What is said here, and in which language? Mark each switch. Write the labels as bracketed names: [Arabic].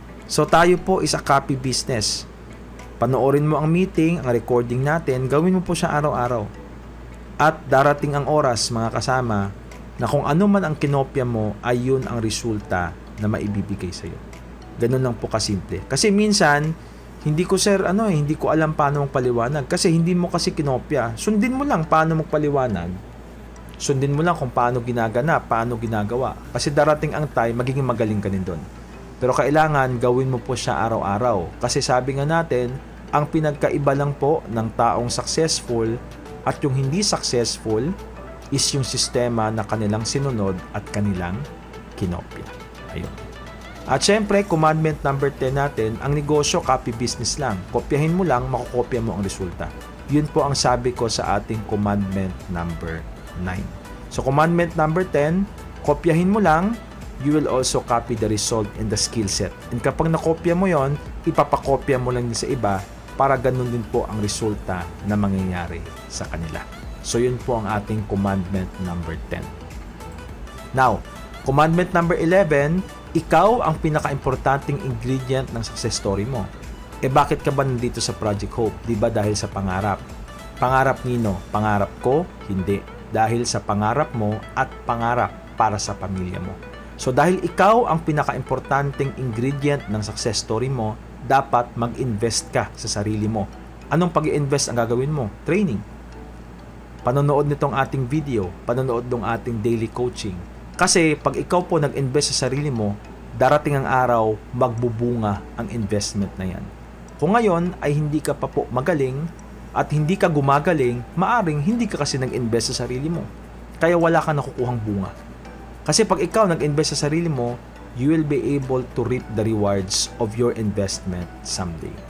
[English] So [Filipino] tayo po [English] is a copy business. [Filipino] Panoorin mo ang meeting, ang recording natin, gawin mo po siya araw-araw. At darating ang oras, mga kasama, na kung ano man ang kinopya mo ay yun ang resulta na maibibigay sa iyo. Ganun lang po kasimple. Kasi minsan hindi ko hindi ko alam paano magpaliwanag kasi hindi mo kasi kinopya. Sundin mo lang paano magpaliwanag. Sundin mo lang kung paano ginaganap, paano ginagawa. Kasi darating ang time, magiging magaling ka din doon. Pero kailangan gawin mo po siya araw-araw. Kasi sabi nga natin, ang pinagkaiba lang po ng taong successful at yung hindi successful is yung sistema na kanilang sinunod at kanilang kinopya. Ayun. At syempre, commandment number 10 natin, ang negosyo, copy business lang. Kopyahin mo lang, makukopya mo ang resulta. Yun po ang sabi ko sa ating commandment number 9. So, commandment number 10, kopyahin mo lang, [English] you will also copy the result and the skill set. [Filipino] And kapag nakopya mo yon, ipapakopya mo lang din sa iba para ganun din po ang resulta na mangyayari sa kanila. So, yun po ang ating commandment number 10. Now, commandment number 11, ikaw ang pinaka-importanting ingredient ng success story mo. Bakit ka ba nandito sa Project Hope? Di ba dahil sa pangarap? Pangarap nino? Pangarap ko? Hindi. Dahil sa pangarap mo at pangarap para sa pamilya mo. So, dahil ikaw ang pinaka-importanting ingredient ng success story mo, dapat mag-invest ka sa sarili mo. Anong pag-i-invest ang gagawin mo? Training. Panonood nitong ating video, panonood ng ating daily coaching. Kasi pag ikaw po nag-invest sa sarili mo, darating ang araw, magbubunga ang investment na yan. Kung ngayon ay hindi ka pa po magaling at hindi ka gumagaling, maaring hindi ka kasi nag-invest sa sarili mo. Kaya wala ka nakukuhang bunga. Kasi pag ikaw nag-invest sa sarili mo, [English] you will be able to reap the rewards of your investment someday.